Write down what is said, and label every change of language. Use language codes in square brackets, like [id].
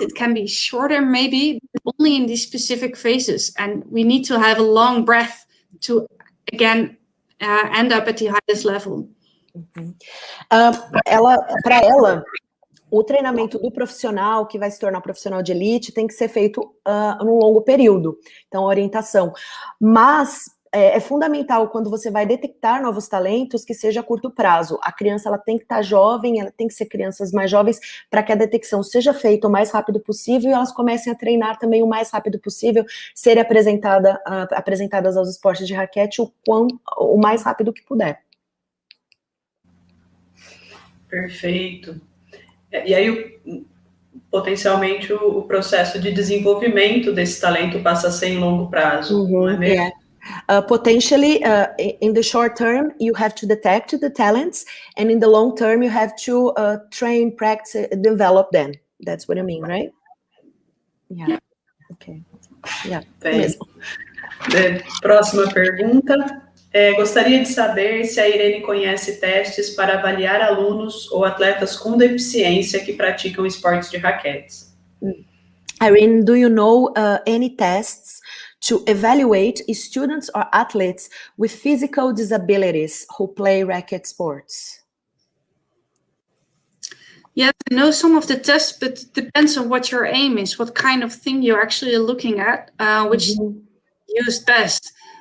[en] It can be shorter maybe, but only in these specific phases. And we need to have a long breath to, again, end up at the highest level. [pt] Para ela, o treinamento do profissional que vai se tornar profissional de elite tem que ser feito num longo período, então orientação, mas é fundamental quando você vai detectar novos talentos que seja a curto prazo. A criança ela tem que estar jovem, ela tem que ser crianças mais jovens para que a detecção seja feita o mais rápido possível e elas comecem a treinar também o mais rápido possível, serem apresentadas aos esportes de raquete o mais rápido que puder. Perfeito. E aí, potencialmente, o processo de desenvolvimento desse talento passa a ser em longo prazo, não é mesmo? [en] Potentially, in the short term, you have to detect the talents, and in the long term, you have to train, practice, develop them. That's what I mean, right? Yeah. Okay. Yeah. [pt] Mesmo. Próxima pergunta. Gostaria de saber se a Irene conhece testes para avaliar alunos ou atletas com deficiência que praticam esportes de raquetes. [en] Irene, do you know any tests to evaluate students or athletes with physical disabilities who play racket sports? Yeah, I know some of the tests, but it depends on what your aim is, what kind of thing you're actually looking at, which use best.